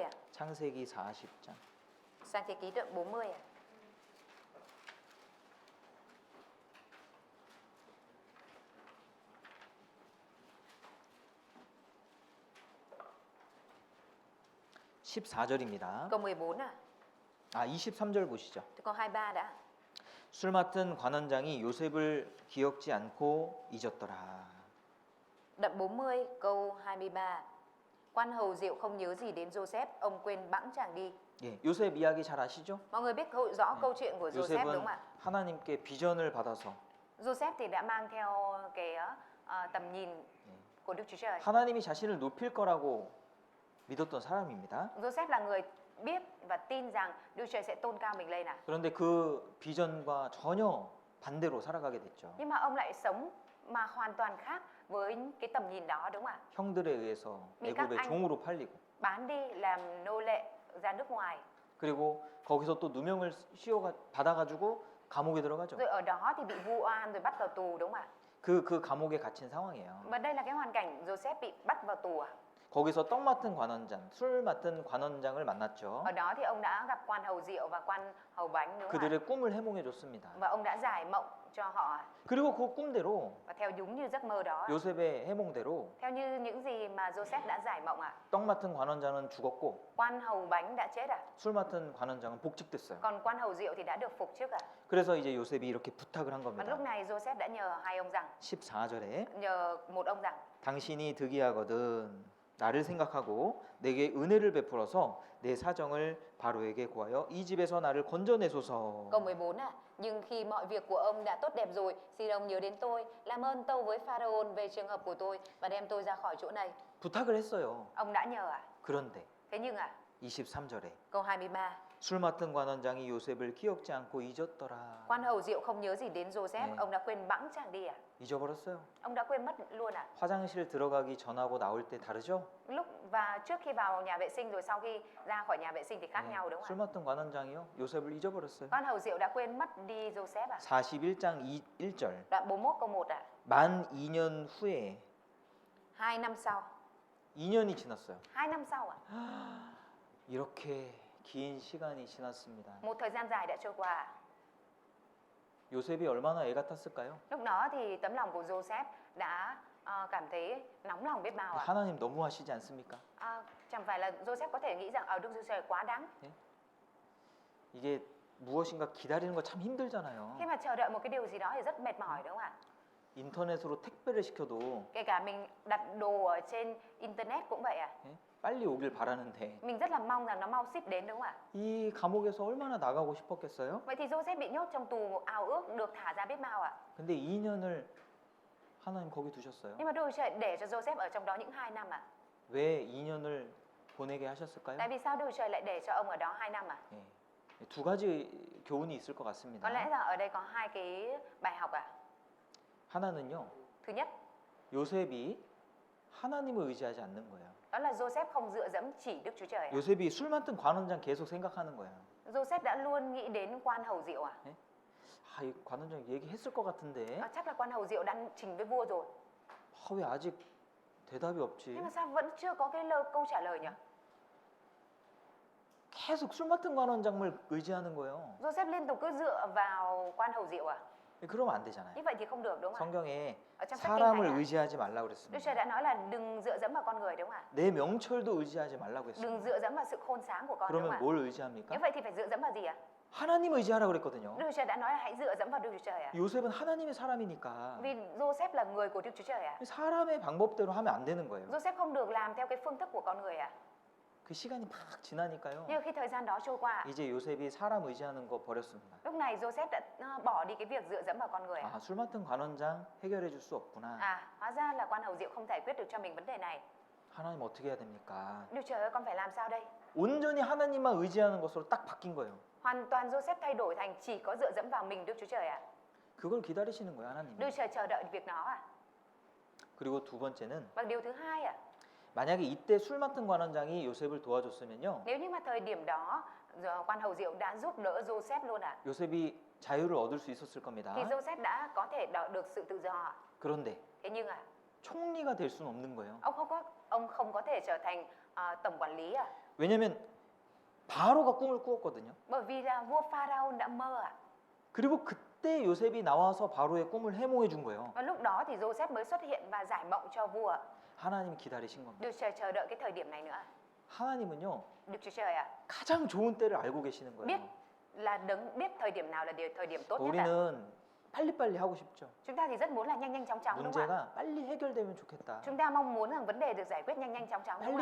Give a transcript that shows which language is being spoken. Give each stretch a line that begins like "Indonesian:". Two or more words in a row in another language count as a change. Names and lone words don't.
Korean: 창세기 40장.
Vietnamese: Sang thế ký đoạn 40
Korean: 14절입니다.
Vietnamese: Câu 14
Korean: 아, 23절 보시죠.
Vietnamese: Câu 23 đã
Korean: 술 맡은 관원장이 요셉을 기억지 않고 잊었더라.
Vietnamese: Đoạn 40 câu 23 Quan hầu rượu không nhớ gì đến Joseph Ông quên bẵng chàng đi
Korean: 예, 요셉 이야기 잘 아시죠?
Vietnamese: Mọi người biết rõ câu chuyện của Joseph đúng
Korean: 요셉은
Vietnamese: không ạ?
Korean: 하나님께 비전을 받아서
Vietnamese: Joseph thì đã mang theo cái tầm nhìn của Đức Chúa Trời
Korean: 하나님이 자신을 높일 거라고 믿었던 사람입니다.
Vietnamese: Joseph là người biết và tin rằng Đức Chúa Trời sẽ tôn cao mình lên
Korean: 그런데 그 비전과 전혀 반대로 살아가게 됐죠.
Vietnamese: Nhưng mà ông lại sống mà hoàn toàn khác với cái tầm nhìn đó đúng không ạ?
Korean: 형들에 의해서
Vietnamese: Vì các
Korean: 애굽의
Vietnamese: anh-
Korean: 종으로 팔리고
Vietnamese: Bán đi làm nô lệ ra nước ngoài
Korean: 그리고 거기서 또 누명을 받아가지고 감옥에 들어가죠.
Vietnamese: Rồi ở đó thì bị vu oan rồi bắt vào tù đúng không ạ?
Korean: 그 감옥에 갇힌 상황이에요.
Vietnamese: Và đây là cái hoàn cảnh Joseph bị bắt vào tù
Korean: 거기서 떡 맡은 관원장, 술 맡은 관원장을 만났죠.
Vietnamese: Ở đó thì ông đã gặp quan hầu rượu và quan hầu bánh đúng không ạ?
Korean: 그들의 꿈을 해몽해 줬습니다.
Vietnamese: Và ông đã giải mộng cho họ
Korean: 그리고 그 꿈대로
Vietnamese: và theo đúng như giấc mơ đó
Korean: 요셉의 해몽대로
Vietnamese: theo như những gì mà Joseph đã giải mộng
Korean: 떡 맡은 관원장은 죽었고
Vietnamese: quan hầu bánh đã chết
Korean: 술 맡은 관원장은 복직됐어요.
Vietnamese: còn quan hầu rượu thì đã được phục chức
Korean: 그래서 이제 요셉이 이렇게 부탁을 한
Vietnamese: Và
Korean: 겁니다.
Vietnamese: lúc này Joseph đã nhờ hai ông rằng
Korean: 14절에
Vietnamese: nhờ một ông rằng
Korean: 당신이 득이하거든 나를 생각하고 내게 은혜를 베풀어서 내 사정을 바로에게 고하여 이 집에서 나를 건져내소서.
Vietnamese: câu 14 nhưng khi mọi việc của ông đã tốt đẹp rồi xin ông nhớ đến tôi làm ơn tâu với Pharaoh về trường hợp của tôi và đem tôi ra khỏi chỗ này
Korean: 부탁을 했어요.
Vietnamese: ông đã nhờ
Korean: 그런데
Vietnamese: thế nhưng
Korean: 23절에
Vietnamese: câu 23.
Korean: 술 맡은 관원장이 요셉을 기억지 않고 잊었더라.
Vietnamese: Quan hầu rượu không nhớ gì đến Joseph,
Korean: 네.
Vietnamese: ông đã quên bẵng chàng đi à?
Korean: 잊어버렸어요.
Vietnamese: Ông đã quên mất luôn à?
Korean: 화장실 들어가기 전하고 나올 때 다르죠?
Vietnamese: Lúc và trước khi vào nhà vệ sinh rồi sau khi ra khỏi nhà vệ sinh thì khác nhau đúng
Korean: 술
Vietnamese: không ạ?
Korean: 맡은 관원장이요. 요셉을 잊어버렸어요.
Vietnamese: Quan hầu rượu đã quên mất đi Joseph à?
Korean: 41장 1절.
Vietnamese: Đoạn 41 câu 1 à?
Korean: 만 2년 후에
Vietnamese: 2 năm sau.
Korean: 2년이 지났어요.
Vietnamese: 2 năm sau à?
Korean: 이렇게 긴 시간이 지났습니다.
Vietnamese: Một thời gian dài đã trôi qua.
Korean: 요셉이 얼마나 애 같았을까요?
Vietnamese: Lúc đó thì tấm lòng của Joseph đã cảm thấy nóng lòng biết bao ạ.
Korean: 하나님 너무하시지 않습니까?
Vietnamese: Chẳng phải là Joseph có thể nghĩ rằng ở Đức Chúa Trời quá đáng.
Korean: 이게 무엇인가 기다리는 거 참 힘들잖아요.
Vietnamese: Khi mà chờ đợi một cái điều gì đó thì rất mệt mỏi đúng không ạ?
Korean: 인터넷으로 택배를 시켜도
Vietnamese: Kể cả mình đặt đồ ở trên internet cũng vậy ạ.
Korean: 빨리 오길 바라는데
Vietnamese: Mình rất là mong rằng nó mau ship đến đúng không ạ?
Korean: 이 감옥에서 얼마나 나가고 싶었겠어요?
Vietnamese: Vậy thì Joseph bị nhốt trong tù ao ước được thả ra biết bao ạ.
Korean: 근데 2년을 하나님 거기 두셨어요.
Vietnamese: Nhưng mà Đức Chúa Trời để cho Joseph ở trong đó những 2 năm ạ.
Korean: 왜 2년을 보내게 하셨을까요?
Vietnamese: Tại vì sao Đức Chúa Trời lại để cho ông ở đó 2 năm ạ?
Korean: 예. 두 가지 교훈이 있을 것
Vietnamese: Có
Korean: 같습니다.
Vietnamese: lẽ rằng ở đây có 2 cái bài học ạ.
Korean: 하나는요.
Vietnamese: Thứ nhất,
Korean: 요셉이 하나님을 의지하지 않는 거예요.
Vietnamese: đó là Joseph không dựa dẫm chỉ Đức Chúa Trời ạ.
Korean: 요셉이 술 맡은 관원장 계속 생각하는 거예요.
Vietnamese: Joseph đã luôn nghĩ đến quan hầu rượu à?
Korean: 이 관원장 얘기했을 것 같은데
Vietnamese: Chắc là quan hầu rượu đã trình với vua rồi.
Korean: 왜 아직 대답이 없지?
Vietnamese: Nhưng mà sao vẫn chưa có cái câu trả lời nhỉ?
Korean: 계속 술 맡은 관원장을 의지하는 거예요.
Vietnamese: Joseph liên tục cứ dựa vào quan hầu rượu à?
Korean: 그러면 안 되잖아요.
Vietnamese: Như vậy thì không được đúng không ạ?
Korean: 성경에
Vietnamese: Ở trong sách kinh
Korean: 사람을
Vietnamese: thánh ạ,
Korean: 의지하지 말라고
Vietnamese: Đức Chúa
Korean: 그랬습니다.
Vietnamese: Trời đã nói là đừng dựa dẫm vào con người đúng không ạ?
Korean: 내 명철도 의지하지 말라고
Vietnamese: Đừng
Korean: 했습니다.
Vietnamese: dựa dẫm vào sự khôn sáng của con đúng
Korean: 그러면
Vietnamese: không ạ?
Korean: 뭘
Vietnamese: Như
Korean: 의지합니까?
Vietnamese: vậy thì phải dựa dẫm vào gì ạ?
Korean: 하나님 의지하라 그랬거든요.
Vietnamese: Đức Chúa Trời đã nói là hãy dựa dẫm vào Đức Chúa Trời ạ.
Korean: 요셉은 하나님의 사람이니까
Vietnamese: Vì Joseph là người của Đức Chúa Trời ạ.
Korean: 사람의 방법대로 하면 안 되는 거예요.
Vietnamese: Joseph không được làm theo cái phương thức của con người ạ.
Korean: 그 시간이 막 지나니까요.
Vietnamese: Nhưng khi thời gian đó trôi qua,
Korean: 이제 요셉이 사람 의지하는 거 버렸습니다.
Vietnamese: lúc này Joseph đã bỏ đi cái việc dựa dẫm vào con người ạ.
Korean: 술 맡은 관원장 해결해 줄 수 없구나.
Vietnamese: Hóa ra là quan hầu rượu không giải quyết được cho mình vấn đề này.
Korean: 하나님 어떻게 해야 됩니까?
Vietnamese: Đức Trời ơi, con phải làm sao đây?
Korean: 온전히 하나님만 의지하는 것으로 딱 바뀐 거예요.
Vietnamese: Hoàn toàn Joseph thay đổi thành chỉ có dựa dẫm vào mình Đức Chúa Trời ạ.
Korean: 그걸 기다리시는 거예요, 하나님.
Vietnamese: Đức Trời chờ đợi việc đó ạ.
Korean: 그리고 두 번째는
Vietnamese: Và điều thứ hai ạ,
Korean: 만약에 이때 술 맡은 관원장이 요셉을 도와줬으면요.
Vietnamese: nếu như mà thời điểm đó quan hầu rượu đã giúp đỡ Joseph luôn ạ,
Korean: 요셉이 자유를 얻을 수 있었을 겁니다.
Vietnamese: thì Joseph đã có thể được sự tự do ạ.
Korean: 그런데
Vietnamese: Thế nhưng
Korean: 총리가 될 수는 없는 거예요.
Vietnamese: ông không có thể trở thành tổng quản lý ạ.
Korean: 왜냐면 바로가 꿈을 꾸었거든요.
Vietnamese: Bởi vì là vua Pharaoh đã mơ ạ.
Korean: 그리고 그때 요셉이 나와서 바로의 꿈을 해몽해 준 거예요.
Vietnamese: Và lúc đó thì Joseph mới xuất hiện và giải mộng cho vua ạ.
Korean: 하나님이 기다리신 겁니다.
Vietnamese: Đức Trời chờ đợi cái thời điểm này nữa.
Korean: 하나님은요.
Vietnamese: Đức Chúa Trời ạ,
Korean: 가장 좋은 때를 알고 계시는
Vietnamese: biết
Korean: 거예요.
Vietnamese: là biết thời điểm nào là thời điểm tốt nhất ạ.
Korean: 우리는 빨리빨리 하고 싶죠.
Vietnamese: Chúng ta thì rất muốn là nhanh chóng đúng không ạ?
Korean: 문제가 빨리 해결되면 좋겠다.
Vietnamese: Chúng ta mong muốn rằng vấn đề được giải quyết nhanh chóng đúng không